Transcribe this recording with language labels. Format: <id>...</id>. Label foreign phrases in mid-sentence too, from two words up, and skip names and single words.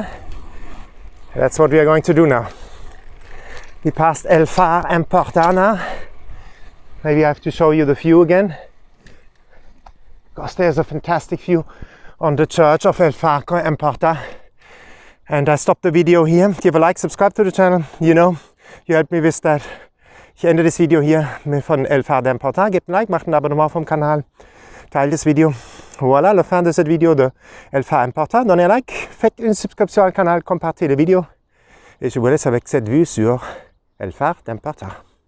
<en>That's what we are going to do now. We passed El Far Empordà now. Maybe I have to show you the view again. Because there's a fantastic view on the church of El Far Empordà. And I stopped the video here. Give a like, subscribe to the channel. You know, you help me with that.</en> <de>Ich ende das Video hier von El Far d'Empordà. Gebt ein Like, macht ein Abonnement vom Kanal. Teilt das Video.</de> <fr>Voilà, la fin de cette vidéo de El Far d'Empordà. Donnez un like, faites une subscription au canal, compartez la vidéo. Et je vous laisse avec cette vue sur El Far d'Empordà.</fr>